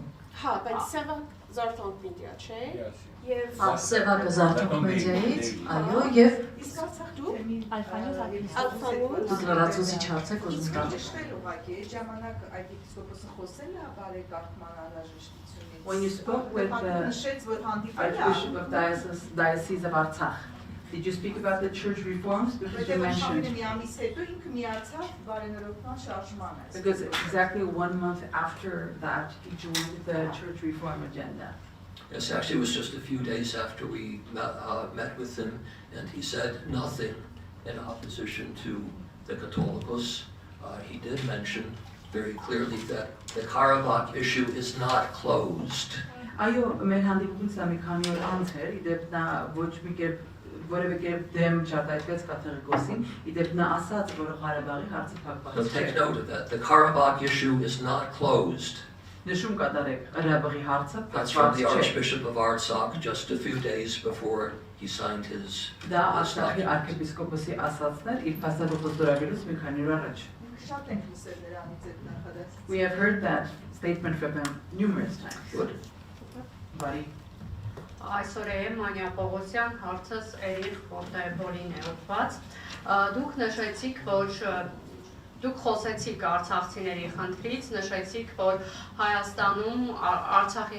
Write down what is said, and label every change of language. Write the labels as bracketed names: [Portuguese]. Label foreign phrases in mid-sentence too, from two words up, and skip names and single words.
[Armenian] Հա, բայց սևը զարթոնք մեդիա, չէ՞։ Հա, սևակը զարթոնք մեդիայից, այո, եւ Իսկ Արցախ դու դուք լրացուցիչ հարց եք ուզում տալ։ Նշվել ուղղակի այդ ժամանակ այդ եպիսկոպոսը խոսել է բարեկարգման անհրաժեշտությունից։ [English] When you spoke with the [Armenian] նշեց, որ հանդիպել է [English] Archbishop of Diocese of Artsakh, did you speak about the church reforms? Because you mentioned. [Armenian] մի ամիս հետո ինքը միացավ բարենորոգման շարժմանը։ [English] Because exactly 1 month after that, he joined the church reform agenda. Yes, actually, it was just a few days after we met with him, and he said nothing in opposition to the Catholicos. He did mention very clearly that the Karabakh issue is not closed. [Armenian] Այո, մեր հանդիպումից մի քանի օր անց էր, իդեպ նա ոչ մի կերպ որևէ կերպ դեմ չարտահայտվեց կաթողիկոսին, իդեպ նա ասաց, որ Ղարաբաղի հարցը փակված [English] So [Armenian] չէ։ [English] take note of that. The Karabakh issue is not closed. [Armenian] Նշում կատարեք, Ղարաբաղի հարցը [English] That's from the [Armenian] փակված չէ։ [English] Archbishop of Artsakh just a few days before he signed his [Armenian] Դա Արցախի arczepiskopos-ի ասացներ իր փաստաթղթը ստորագրելուց մի քանի օր առաջ։ Շատ ենք լսել նրանից այդ նախադասությունը։ [English] We have heard that statement from him numerous times. Good. [Armenian] Բարի Այսօր է Մանյա Պողոսյան հարցս Էրիկ Վոնտոբելին է ուղղված։ Դուք նշեցիք, որ դուք խոսեցիք արցախցիների խնդրից, նշեցիք, որ Հայաստանում Արցախի